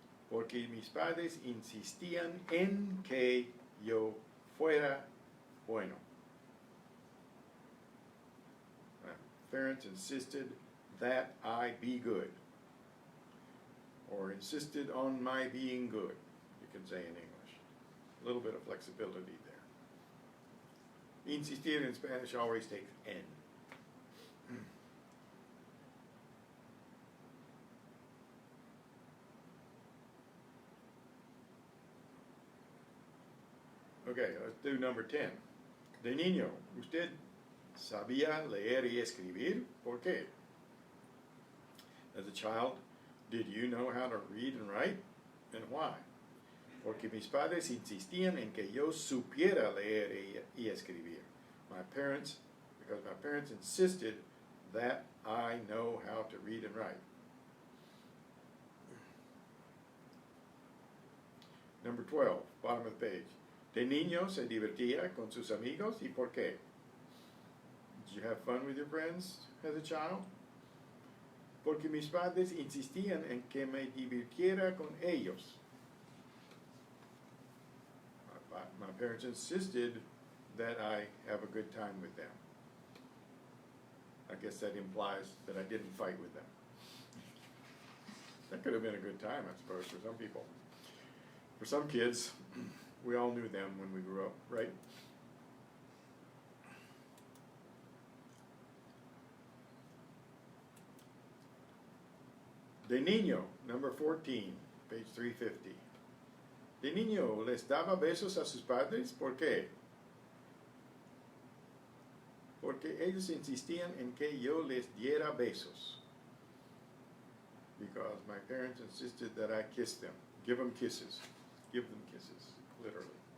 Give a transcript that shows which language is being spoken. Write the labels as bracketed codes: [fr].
[es] Porque mis padres insistían en que yo fuera bueno. [en] My parents insisted that I be good. Or insisted on my being good, you can say in English. A little bit of flexibility there. Insistir in Spanish always takes en. Okay, let's do number 10. [es] De niño, ¿usted sabía leer y escribir? ¿Por qué? [en] As a child, did you know how to read and write? And why? [es] Porque mis padres insistían en que yo supiera leer y escribir. [en] Because my parents insisted that I know how to read and write. Number 12, bottom of the page. [es] De niño se divertía con sus amigos, ¿y por qué? [en] Did you have fun with your friends as a child? [es] Porque mis padres insistían en que me divirtiera con ellos. [en] My parents insisted that I have a good time with them. I guess that implies that I didn't fight with them. That could have been a good time, I suppose, for some people. For some kids, we all knew them when we grew up, right? [es] De niño, [en] number 14, page 350. [es] De niño, ¿les daba besos a sus padres? ¿Por qué? Porque ellos insistían en que yo les diera besos. [en] Because my parents insisted that I kiss them. Give them kisses. Give them kisses, literally.